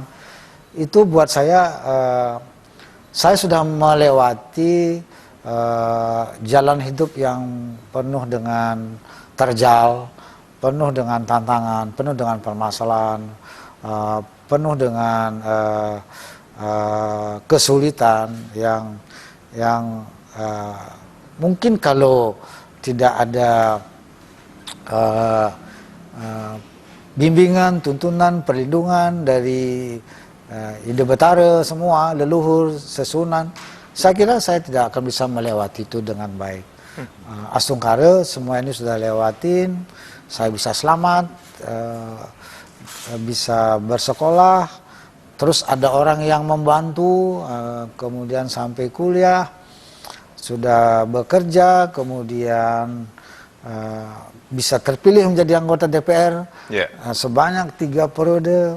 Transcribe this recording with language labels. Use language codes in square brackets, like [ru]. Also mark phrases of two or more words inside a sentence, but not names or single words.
[id] Itu buat saya sudah melewati jalan hidup yang penuh dengan terjal, penuh dengan tantangan, penuh dengan permasalahan, penuh dengan kesulitan yang mungkin kalau tidak ada bimbingan, tuntunan, perlindungan dari Ide Betara semua, leluhur, sesunan, saya kira saya tidak akan bisa melewati itu dengan baik. Astungkara semua ini sudah lewatin, saya bisa selamat, bisa bersekolah, terus ada orang yang membantu, kemudian sampai kuliah, sudah bekerja, kemudian bisa terpilih menjadi anggota DPR sebanyak 3 periode.